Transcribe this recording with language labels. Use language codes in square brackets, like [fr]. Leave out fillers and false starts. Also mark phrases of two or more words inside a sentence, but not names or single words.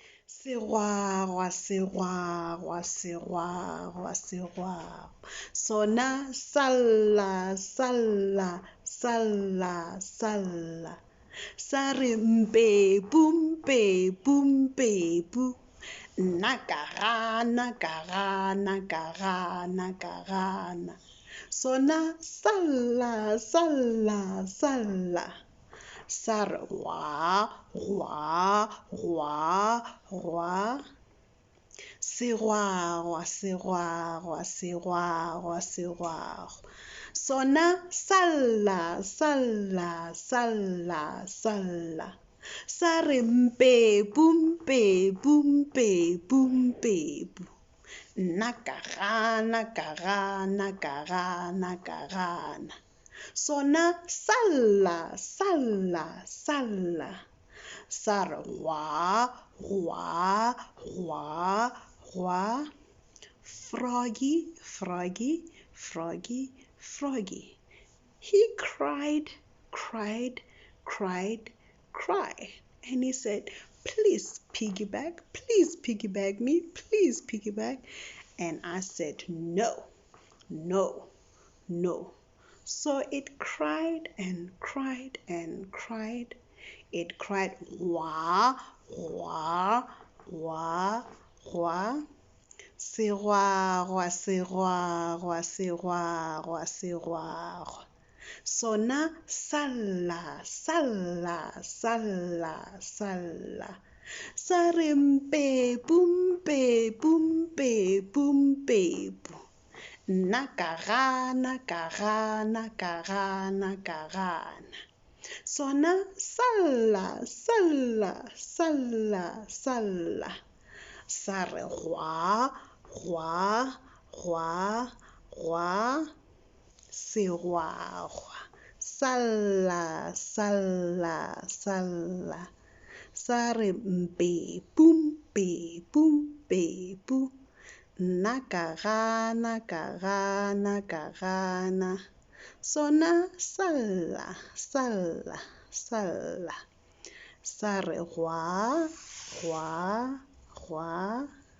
[tn] Segwagwa, segwagwa, segwagwa, segwagwa. Sona salla, salla, salla, salla. Sa re mpepu, mpepu, mpepu. Nakagana, kagana, kagana, kagana. Sona salla, salla, salla. Sa re gwa, gwa, gwa, gwa. Segwagwa, segwagwa, segwagwa, segwagwa. Sona salla, salla, salla, salla. Sa re mpepu, mpepu, mpepu, mpepu. Nakagana, kagana, kagana, kagana. Sona salla, salla, salla. Sa re gwa, gwa, gwa, gwa. [en] Froggy, froggy, froggy, froggy. He cried, cried, cried, cried. And he said, please piggyback me, please piggyback. And I said, no, no, no. So it cried and cried and cried. It cried, wah, wah, wah, wah. [tn] Segwagwa, segwagwa, segwagwa, segwagwa. Sona salla, salla, salla, salla. Sa re mpepu, mpepu, mpepu, mpepu. Nakagana, kagana, kagana, kagana. Sona salla, salla, salla, salla. Sa re gwa, gwa, gwa, gwa. Segwagwa. Salla, salla, salla. Sa re mpepu, mpepu, mpepu. Nakagana, kagana, kagana. Sona salla, salla, salla. Sa re gwa, gwa, gwa.